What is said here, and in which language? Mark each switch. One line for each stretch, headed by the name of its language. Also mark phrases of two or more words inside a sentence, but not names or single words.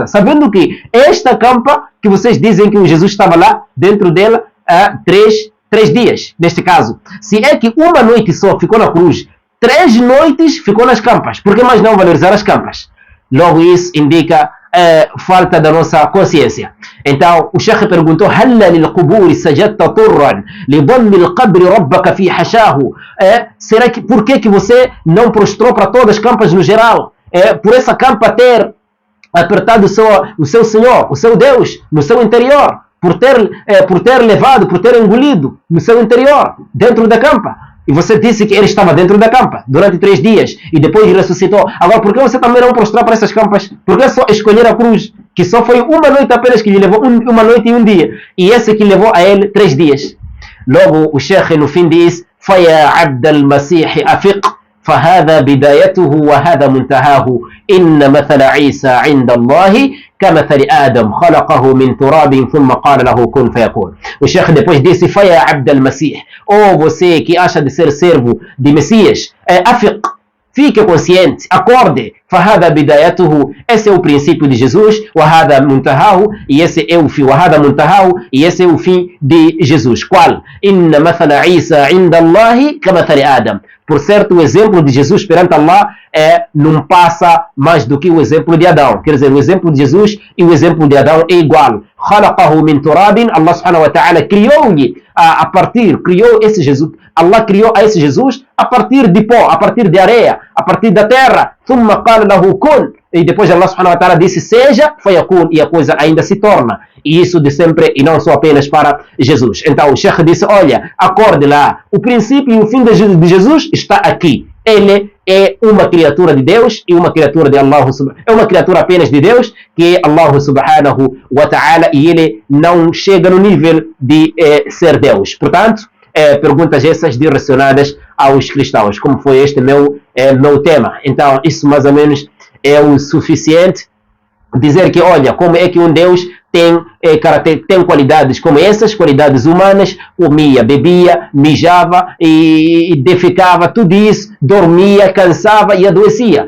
Portuguese: Sabendo que esta campa, que vocês dizem que o Jesus estava lá, dentro dela, há 3 dias, neste caso. Se é que uma noite só ficou na cruz, 3 noites ficou nas campas, por que mais não valorizar as campas? Logo isso indica falta da nossa consciência. Então o Sheikh perguntou:
Arabic: "هلا للقبور سجدت طرا لضم القبر ربك في حشاه?"
Portuguese: Será que por que você não prostrou para todas as campas no geral? Por essa campa ter apertado o seu Senhor, o seu Deus, no seu interior, por ter levado, por ter engolido no seu interior, dentro da campa. E você disse que ele estava dentro da campa durante 3 dias e depois ressuscitou. Agora, por que você também não prostrou para essas campas? Por que só escolher a cruz? Que só foi uma noite apenas que lhe levou, uma noite e um dia. E esse que levou a ele 3 dias. Logo, o Sheikh no fim diz:
Arabic: "فيا عبد المسيح أفق, فهذا بدايته وهذا منتهاه إن مثل عيسى عند الله كمثل آدم خلقه من تراب ثم قال له كن فيكون."
Portuguese: O Sheikh depois disse:
Arabic: "فيا عبد المسيح,
Portuguese: ou você que acha de ser servo de Messias, afiq, fique consciente, acorde.
Arabic: فهذا بدايته,
Portuguese: esse é o princípio de Jesus,
Arabic: وهذا منتهاه,
Portuguese: e esse é o fim,
Arabic: وهذا منتهاه,
Portuguese: e esse é o fim de Jesus. Qual?
Arabic: إن مثل عيسى عند الله كمثل آدم."
Portuguese: Por certo, o exemplo de Jesus perante Allah não passa mais do que o exemplo de Adão. Quer dizer, o exemplo de Jesus e o exemplo de Adão é igual.
Arabic: خلقه من تراب,
Portuguese: Allah
Arabic: سبحانه وتعالى
Portuguese: criou-lhe criou esse Jesus. Allah criou a esse Jesus a partir de pó, a partir de areia, a partir da terra.
Arabic: ثم قال له كن,
Portuguese: e depois Allah
Arabic: سبحانه وتعالى
Portuguese: disse seja, فيكون, e a coisa ainda se torna. E isso de sempre, e não só apenas para Jesus. Então o Sheikh disse: olha, acorde lá, o princípio e o fim de Jesus está aqui. Ele é uma criatura de Deus e uma criatura de Allah, é uma criatura apenas de Deus, que é Allah
Arabic: سبحانه وتعالى,
Portuguese: e ele não chega no nível de ser Deus. Portanto, perguntas essas direcionadas aos cristãos, como foi este meu tema. Então isso mais ou menos é o suficiente dizer que, olha, como é que um Deus tem qualidades como essas, qualidades humanas, comia, bebia, mijava e defecava, tudo isso, dormia, cansava e adoecia.